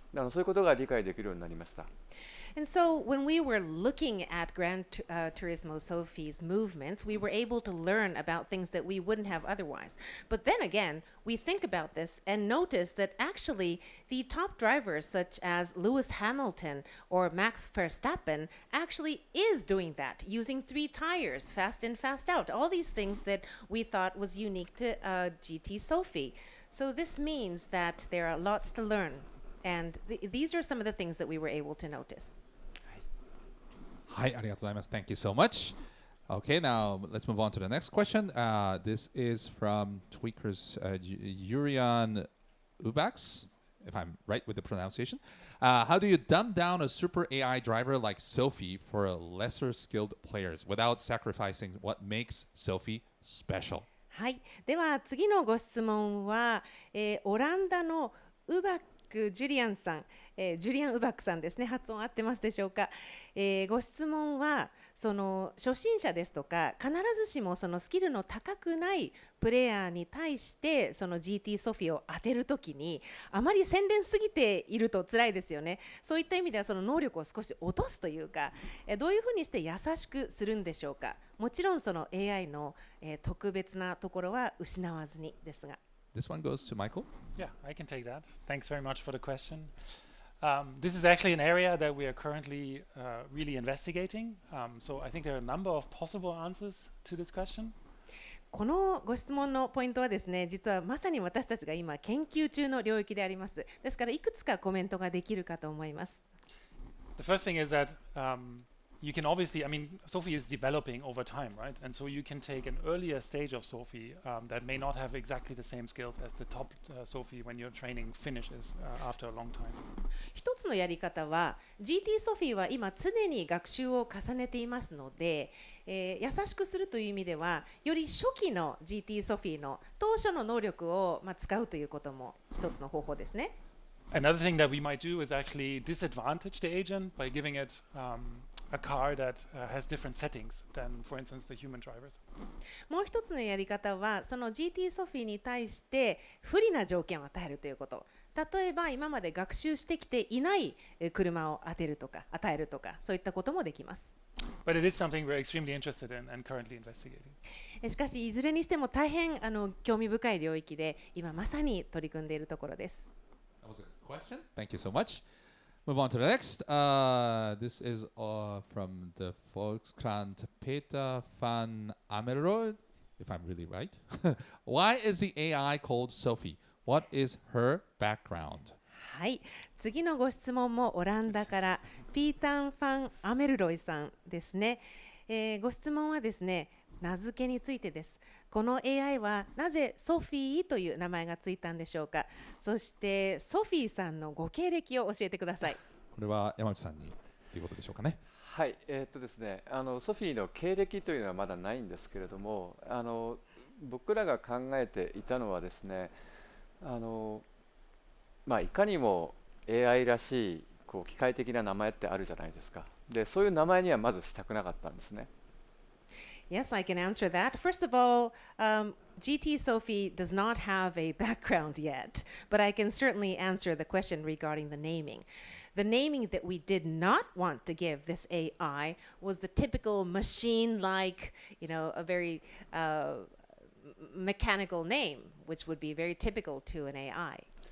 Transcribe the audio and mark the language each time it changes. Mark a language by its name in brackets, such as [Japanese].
[Japanese] そういうことが理解できるようになりました。 [English] And so when we were looking at Gran Turismo Sophy's movements, we were able to learn about things that we wouldn't have otherwise. But then again, we think about this and notice that actually the top drivers such as Lewis Hamilton or Max Verstappen actually is doing that, using 3 tires, fast in, fast out, all these things that we thought was unique to GT Sophy. So this means that there are lots to learn. And these are some of the things that we were able to notice. [Japanese] はい、ありがとうございます。 [English] Thank you so much. Okay, now let's move on to the next question. This is from Tweakers Yurian Ubax, if I'm right with the pronunciation. How do you dumb down a super AI driver like Sophy for lesser skilled players without sacrificing what makes Sophy special? [Japanese] はい、では次のご質問は、オランダのウバックジュリアンさん、ジュリアン・ウバックさんですね。発音合ってますでしょうか。ご質問はその初心者ですとか必ずしもそのスキルの高くないプレイヤーに対してその GT ソフィーを当てるときにあまり洗練すぎていると辛いですよね。そういった意味ではその能力を少し落とすというか、どういうふうにして優しくするんでしょうか。もちろんその AI の、特別なところは失わずにですが。 [English] This one goes to Michael. Yeah, I can take that. Thanks very much for the question. This is actually an area that we are currently really investigating. So I think there are a number of possible answers to this question. [Japanese] このご質問のポイントはですね、実はまさに私たちが今研究中の領域であります。ですからいくつかコメントができるかと思います。 [English] The first thing is that you can obviously, I mean, Sophy is developing over time, right? And so you can take an earlier stage of Sophy that may not have exactly the same skills as the top Sophy when your training finishes after a long time. [Japanese] 一つのやり方は GT ソフィーは今常に学習を重ねていますので、優しくするという意味ではより初期の GT ソフィーの当初の能力を、使うということも一つの方法ですね。 [English] Another thing that we might do is actually disadvantage the agent by giving it a car that has different settings than, for instance, the human drivers. [Japanese] もう一つのやり方はその GT ソフィーに対して不利な条件を与えるということ。例えば今まで学習してきていない車を与えるとかそういったこともできます。 [English] But it is something we're extremely interested in and currently investigating. [Japanese] しかしいずれにしても大変興味深い領域で今まさに取り組んでいるところです。 [English] That was a question. Thank you so much. Move on to the next. This is from the Volkskrant Peter van Ameroy, if I'm really right. Why is the AI called Sophy? What is her background? [Japanese] はい、次のご質問もオランダからピータン・ファン・アメルロイさんですね。ご質問はですね、名付けについてです。この AI はなぜソフィーという名前がついたんでしょうか。そしてソフィーさんのご経歴を教えてください。これは山内さんにということでしょうかね。はい、ですね、ソフィーの経歴というのはまだないんですけれども、僕らが考えていたのはですね、いかにも AI らしい機械的な名前ってあるじゃないですか。で、そういう名前にはまずしたくなかったんですね。 [English] Yes, I can answer that. First of all, GT Sophy does not have a background yet, but I can certainly answer the question regarding the naming. The naming that we did not want to give this AI was the typical machine-like, a very mechanical name, which would be very typical to an AI.